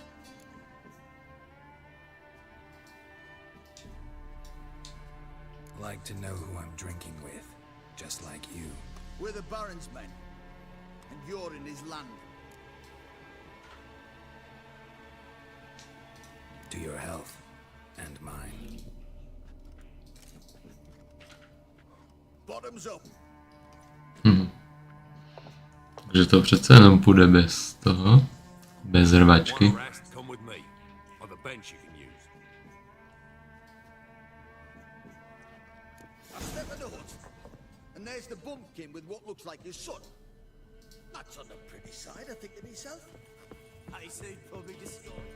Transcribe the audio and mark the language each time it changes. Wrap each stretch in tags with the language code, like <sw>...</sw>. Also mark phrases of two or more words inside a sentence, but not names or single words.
<en>Like to know who I'm drinking with, just like you. We're the Baron's men, and you're in his land. To your health and mine. bottoms up.</en> <cs>Takže to přece jenom půjde bez toho, bez rvačky.</cs> <en>Want a rest? Come with me. On the bench you can use. I step in the hut, and there's the bumpkin with what looks like his son. That's on the pretty side, I think to myself. I say probably destroyed.</en>